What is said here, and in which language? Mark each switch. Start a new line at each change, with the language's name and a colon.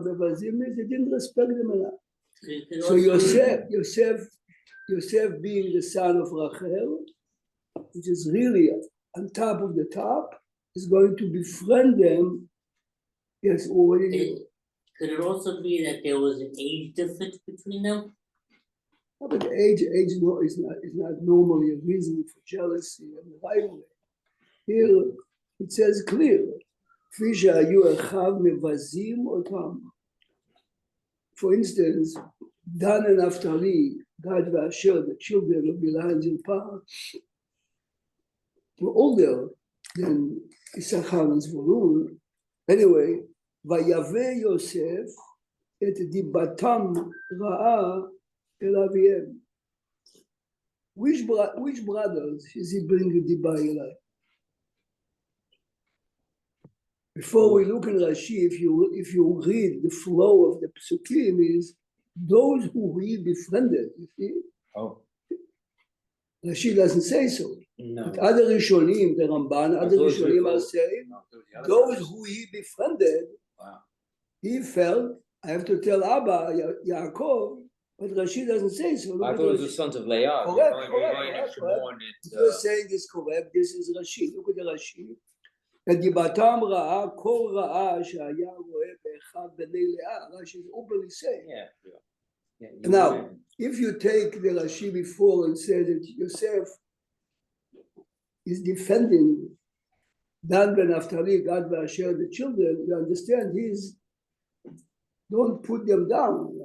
English: Mevazim means they didn't respect them enough. So Yosef being the son of Rachel, which is really on top of the top, is going to befriend them. Yes, already. Could it also be that there was an age difference between them? But age is not normally a reason for jealousy and rivalry. Here it says clear,
Hebrew: כפי שהיו אחיו מבזים אותם.
English: For instance, Dan and Naphtali, Gad v'Asher, the children of Bilhah and Zilpah, were older than Issachar and Zvulun. Anyway,
Hebrew: ויבא יוסף את דיבתם רעה אל אביהם.
English: Which brothers is he bringing
Hebrew: דיבה אליי?
English: Before we look in Rashi, if you read the flow of the psukim, is those who he befriended. You see, Rashi doesn't say so. No. But other Rishonim, the Ramban, other Rishonim are saying those who he befriended. He felt I have to tell Abba Yaakov, but Rashi doesn't say so. I thought it was the sons of Leah. Correct. Shimon You're saying is correct. This is Rashi. Look at the Rashi.
Hebrew: ודיבתם רעה, כל רעה שהיה רואה באחיו בני לאה.
English: Rashi is openly saying. Yeah. Now, if you take the Rashi before and say that Yosef is defending Dan ben Naphtali, Gad v'Asher, the children, you understand he's, don't put them down.